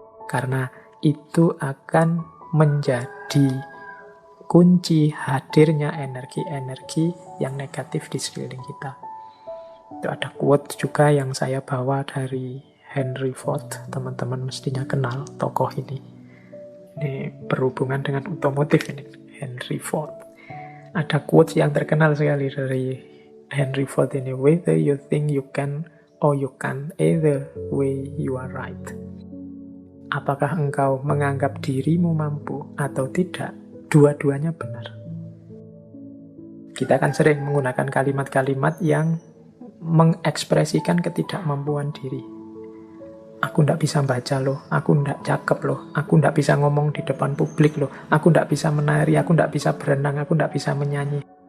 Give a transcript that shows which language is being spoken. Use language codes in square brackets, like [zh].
[id] Karena itu akan menjadi kunci hadirnya energi-energi yang negatif di sekeliling kita. Itu ada quote juga yang saya bawa dari Henry Ford. Teman-teman mestinya kenal tokoh ini. Ini berhubungan dengan otomotif ini, Henry Ford. Ada quote yang terkenal sekali dari Henry Ford ini. [en] Whether you think you can or you can't, either way you are right. [id] Apakah engkau menganggap dirimu mampu atau tidak? Dua-duanya benar. Kita kan sering menggunakan kalimat-kalimat yang mengekspresikan ketidakmampuan diri. Aku ndak bisa baca loh, aku ndak cakep loh, aku ndak bisa ngomong di depan publik loh, aku ndak bisa menari, aku ndak bisa berenang, aku ndak bisa menyanyi.